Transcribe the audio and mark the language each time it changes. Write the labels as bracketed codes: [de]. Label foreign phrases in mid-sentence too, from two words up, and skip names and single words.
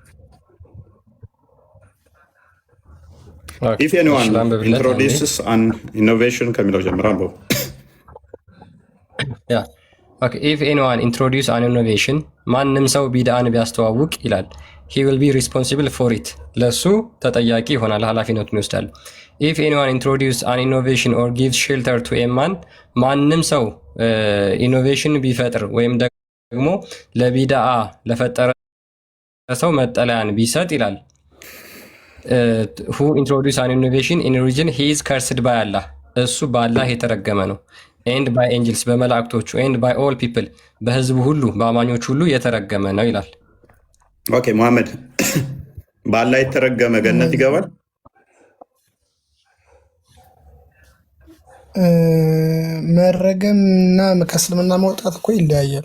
[en] if anyone introduces an innovation [am] ከሚለው ጀምራ አንበው። [en] if anyone introduce an innovation፣ [am] ማንም ሰው ቢድአን ቢያስተዋውቅ ይላል [en] he will be responsible for it፣ [am] ለሱ ተጠያቂ ይሆናል፣ ኃላፊነቱን ይወስዳል። [en] if anyone introduce an innovation or gives shelter to a man፣ [am] ማንም ሰው ኢኖቬሽን ቢፈጥር ወይም ደግሞ ለቢድአ ለፈጠረ ሰው መጠለያን ቢሰጥ ይላል [en] who introduce an innovation in religion he is cursed by Allah፣ [am] እሱ በአላህ የተረገመ ነው። [en] and by angels በመላእክቶቹ and by all people [am] በህዝቡ ሁሉ በአማኞች ሁሉ የተረገመ ነው ይላል። ኦኬ መሐመድ በአላህ የተረገመ ገነት ይገባል? መረገም እና ከእስልምና መውጣት እኮ ይለያያል።